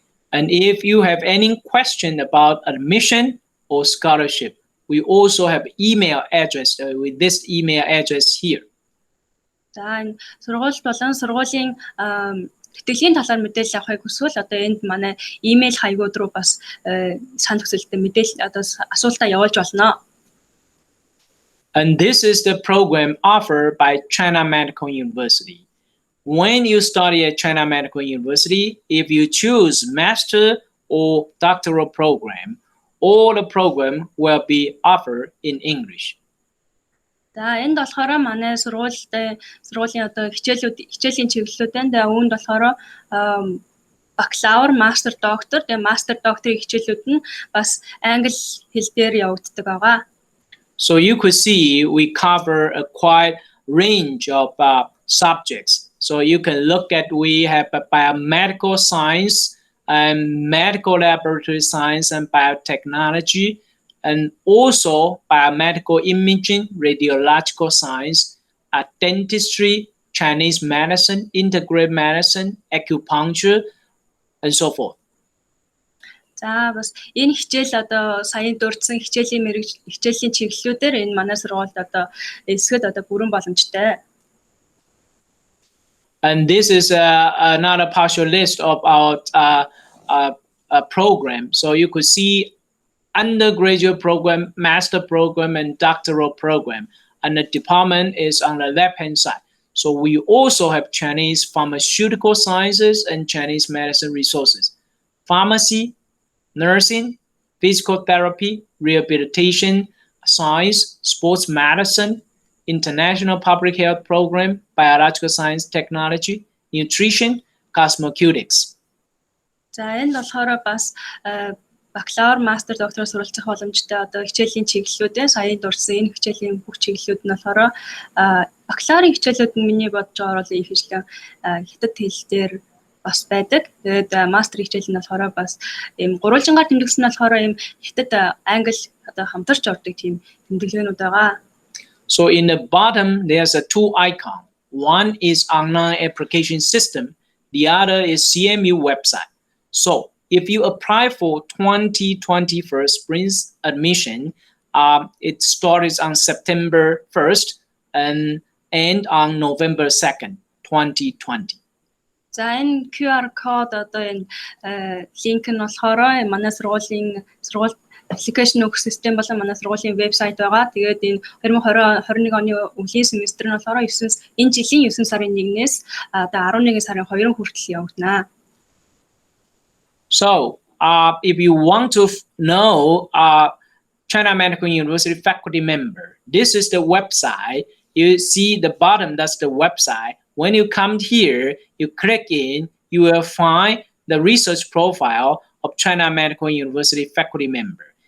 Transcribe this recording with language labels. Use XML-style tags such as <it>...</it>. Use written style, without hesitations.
<en>And if you have any question about admission or scholarship, we also have email address with this email address here.</en> <mn>За сургууль болон сургуулийн тэтгэлийн талаар мэдээлэл авахыг хүсвэл одоо энд манай имэйл хаягууд руу бас санал хүсэлттэй мэдээлэл одоо асуултаа явуулж болно.</mn> <en>And this is the program offered by China Medical University. When you study at China Medical University, if you choose master or doctoral program, all the program will be offered in English.</en> <mn>За энд болохоор манай сургуулийн одоо хичээлийн чиглэлүүдэн үүнд болохоор бакалавр, мастер, доктор, тэгээ мастер, докторийн хичээлүүд нь бас англи хэл дээр явагддаг байгаа.</mn> <en>So you could see we cover a quite range of subjects. So you can look at we have biomedical science, and medical laboratory science and biotechnology, and also biomedical imaging, radiological science, dentistry, Chinese medicine, integrative medicine, acupuncture, and so forth.</en> <mn>За бас энэ хичээл одоо саяын дурдсан хичээлийн чиглэлүүдээр энэ манай сургуульд одоо эсгэд одоо бүрэн боломжтой.</mn> <en>And this is another partial list of our program. So you could see undergraduate program, master program, and doctoral program. And the department is on the left-hand side. So we also have Chinese pharmaceutical sciences and Chinese medicine resources, pharmacy, nursing, physical therapy, rehabilitation, science, sports medicine, international public health program, biological science technology, nutrition, cosmeceutics.</en> <mn>За энэ болохоор бас бакалавр, мастер, доктор суралцах боломжтой одоо хичээлийн чиглэлүүдээ саяын дурсан энэ хичээлийн бүх чиглэлүүд нь болохоор бакалаврын хичээлүүд нь миний бодож байгаа бол их хичээл хятад хэл дээр бас байдаг. Тэгээд мастер хичээл нь болохоор бас ийм гурвалжингаар тэмдэглэсэн нь болохоор ийм хятад англи одоо хамтарч ордог тийм тэмдэглээнүүд байгаа.</mn> <en>So in the bottom there's a two icon. One is online application system, the other is CMU website. So if you apply for 2021 spring admission, it starts on September 1st and end on November 2nd, 2020.</en> <mn>За энэ QR code одоо энэ линк нь болохоор манай сургуулийн application өгөх систем болон манай сургуулийн вебсайт байгаа. Тэгээд энэ 2021 оны өвлийн семестр нь болохоор энэ жилийн 9 сарын 1-ээс одоо 11 сарын 2 хүртэл явагдана.</mn> <en>So, if you want to know China Medical University faculty member, this is the website. You see the bottom, that's the website. When you come here, you click in, you will find the research profile of China Medical University faculty member.</en>